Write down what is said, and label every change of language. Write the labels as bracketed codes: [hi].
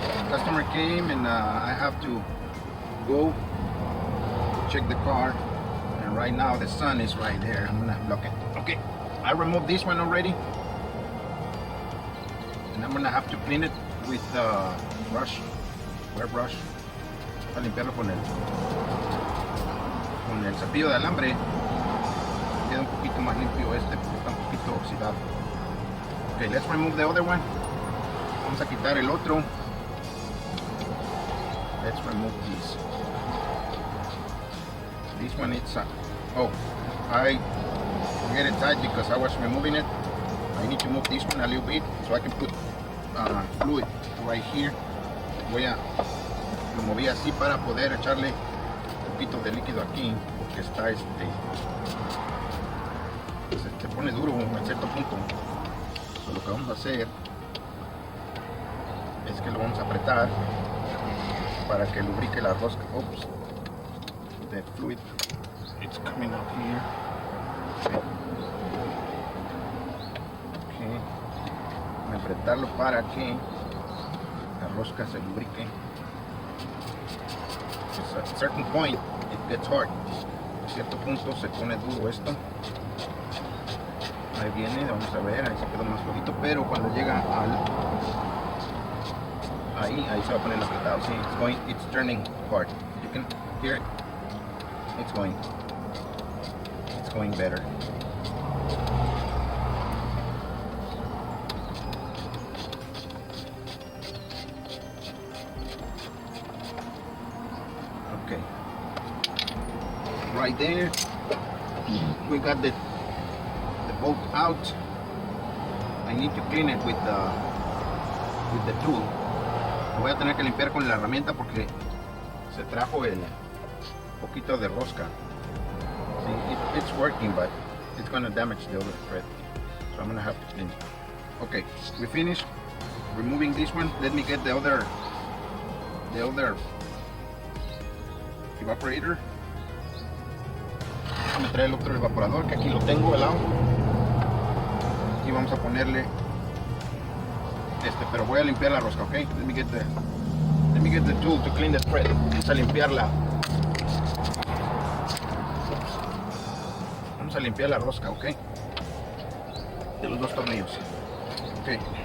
[en] Customer came and I have to go check the car. And right now the sun is right there. I'm gonna block it. Okay, I removed this one already. And I'm gonna have to clean it with brush, wire brush. [es] Para limpiarlo con el cepillo de alambre. Queda un poquito más limpio este porque está un poquito oxidado. [en] Okay, let's remove the other one. Vamos a quitar el otro. Let's remove this. This one it's oh, I get it tight because I was removing it. I need to move this one a little bit so I can put fluid right here. [es] Lo moví así para poder echarle un poquito de líquido aquí porque está se pone duro a cierto punto. So, lo que vamos a hacer es que lo vamos a apretar para que lubrique la rosca. [en] Oops, the fluid it's coming up here. Okay. [es] Voy a apretarlo para que la rosca se lubrique. [en] At a certain point it gets hard. A cierto punto se pone duro esto. [es] Ahí viene, vamos a ver, ahí se quedó más flojito, pero cuando llega ahí se va a poner apretado. [en] See, it's turning hard. You can hear it. It's going better. Okay. Right there. we got the bolt out. I need to clean it with the tool. [es] Lo voy a tener que limpiar con la herramienta porque se trajo el poquito de rosca. [en] See, it's working, but it's going to damage the other thread, so I'm going to have to clean it. Okay, we finished removing this one. Let me get the other evaporator. [es] Déjame traer el otro evaporador que aquí lo tengo al lado. Y vamos a ponerle pero voy a limpiar la rosca, okay? [en] Let me get the tool to clean the thread. [es] Vamos a limpiarla. Vamos a limpiar la rosca, okay? De los dos tornillos. Okay.